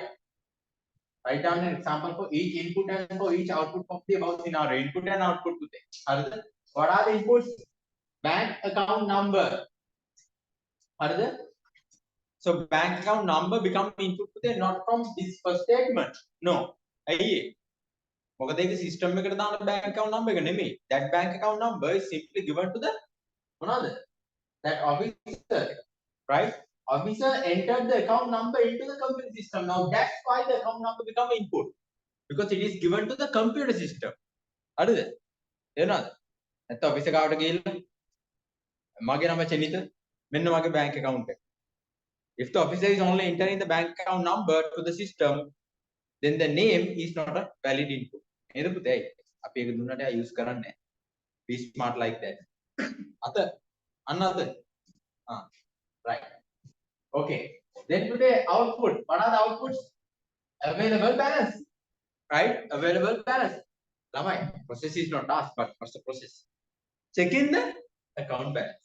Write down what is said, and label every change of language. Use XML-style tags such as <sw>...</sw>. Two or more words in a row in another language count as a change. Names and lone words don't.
<en>Write down an example for each input and for each output of the above scenario. Input and output today. What are the inputs? Bank account number. So bank account number become input today, not from this first statement. No.</en> <si>මොකද ඒක system එකට දාන</si> <en>bank account number</en> <si>එක නෙමෙයි.</si> <en>That bank account number is simply given to the මොනවාද? That officer, right? Officer entered the account number into the computer system. Now that's why the account number become input, because it is given to the computer system.</en> <si>හරිද? එනවාද? නැත්නම් officer කාවට ගිහිල්ලා මගේ නම චෙනිත මෙන්න මගේ</si> <en>bank account</en> <si>එක.</si> <en>If the officer is only entering the bank account number to the system, then the name is not a valid input.</en> <si>නේද පුතේ? අපි ඒක දුන්නට use කරන්නේ නැහැ.</si> <en>Be smart like that. Another. Right. Okay. Then today output. What are the outputs? Available balance. Right? Available balance. Lamai, process is not task, but what's the process? Check in the account balance.</en>